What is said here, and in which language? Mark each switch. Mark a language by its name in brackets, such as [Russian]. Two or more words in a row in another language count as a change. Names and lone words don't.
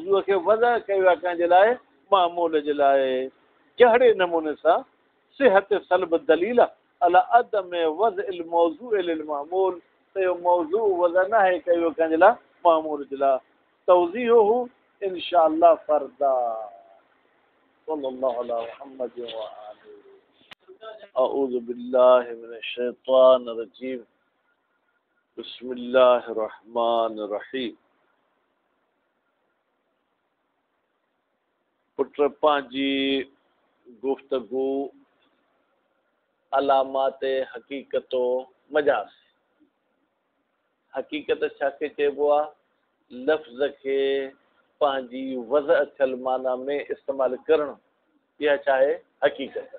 [Sindhi] वज़ह कयो आहे कंहिंजे लाइ मामूल जे लाइ जहिड़े नमूने सां [Arabic] صحة سلب دليل على عدم وضع الموضوع للمعمول, [Sindhi] त इहो मौज़ू वज़न न आहे कयो कंहिंजे लाइ मामूल जे लाइ [Arabic] توضيحه إن شاء الله فردا صلى الله على محمد وآله أعوذ بالله من الشيطان الرجيم بسم الله الرحمن الرحيم. [Sindhi] पुट पंहिंजी गुफ्तगू अलामात हक़ीक़तो मजाज़। हक़ीक़त छाखे चइबो आहे? लफ़्ज़ खे पंहिंजी वज़अ थियल माना में इस्तेमालु करणु, इहा छाहे हक़ीक़त।